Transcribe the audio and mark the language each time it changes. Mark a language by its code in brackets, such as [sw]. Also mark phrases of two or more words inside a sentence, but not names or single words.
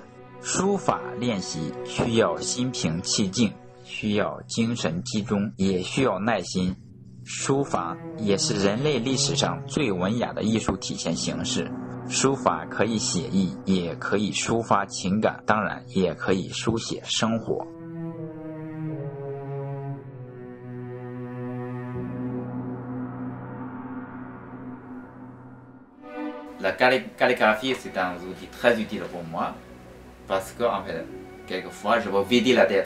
[zh] 书法练习需要心平气静，需要精神集中，也需要耐心。书法也是人类历史上最文雅的艺术体现形式。书法可以写意，也可以抒发情感，当然也可以书写生活。 [fr] La calligraphie, c'est un outil très utile pour moi parce que, en fait, quelquefois, je veux vider la tête.